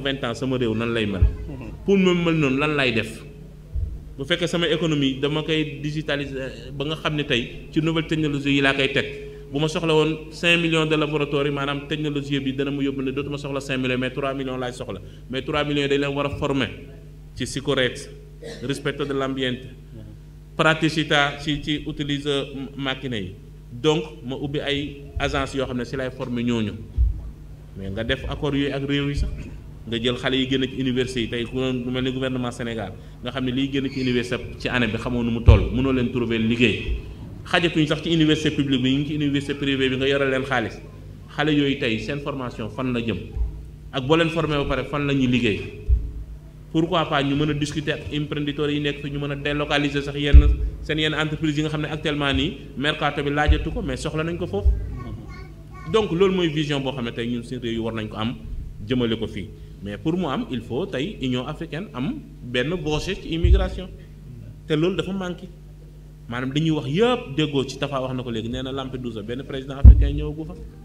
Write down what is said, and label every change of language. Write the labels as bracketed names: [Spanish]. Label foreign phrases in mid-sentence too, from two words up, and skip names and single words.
[Wolof] 20 ans sama réew nan lay mel pour mu mel noonu lan lay def bu fekkee sama économie dama koy digitaliser ba nga xam ne tey ci [French] nouvelle technologie [Wolof] yi laa koy teg bu ma soxla woon [French] 5 millions de laboratoire [Wolof] yi maanaam technologie bi dana mu yóbbu ne dootuma soxla 5 millions [French] mais 3 millions [Wolof] laay soxla [French] mais 3 millions [Wolof] yi dañ leen war a former ci [Italian] sicurezza rispetto dell'ambiente praticità [Wolof] ci utiliser machine yi donc ma ubbi ay agence yoo xam ne si lay former ñooñu mais nga def accord yooyu ak réew yi sax nga jël xale yi génn ci université yi tey ku mel ni gouvernement Sénégal nga xam ne liy génn ci université ci année bi xamoo nu mu toll mënoo leen trouver liggéey xajatuñ sax ci [French] université publique [Wolof] bi ñu ngi ci [French] université privée [Wolof] bi nga yore leen xaalis xale yooyu tey seen formation fan la jëm ak boo leen formé ba pare fan la ñuy liggéey [French] pourquoi pas [Wolof] ñu mën a discuter ak imprenditori yi nekk fi ñu mën a délocaliser sax yenn entreprise yi nga xam ne actuellement nii mercato bi laajatu ko mais soxla nañ ko foofu donc loolu mooy vision boo xam ne tey ñun suñu réew yi war nañ ko am jëmale ko fii mais pour mu am [French] il faut [Wolof] tey Union africaine am benn voce ci immigration te loolu dafa manqué maanaam dañuy wax yëpp déggoo ci Tafa wax na ko léegi nee na Lampedusa benn [French] président africain [Wolof] ñëwagu fa